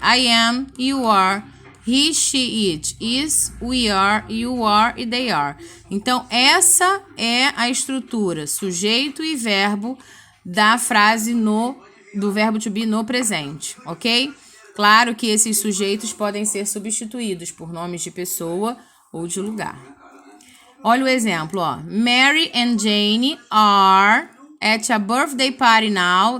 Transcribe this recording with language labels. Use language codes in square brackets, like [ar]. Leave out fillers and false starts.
[en] I am, you are, he, she, it, is, we are, you are e they are. [pt] Então, essa é a estrutura, sujeito e verbo da frase do verbo to be no presente, ok? Claro que esses sujeitos podem ser substituídos por nomes de pessoa ou de lugar. Olha o exemplo, ó. [en] Mary and Jane are at a birthday party now.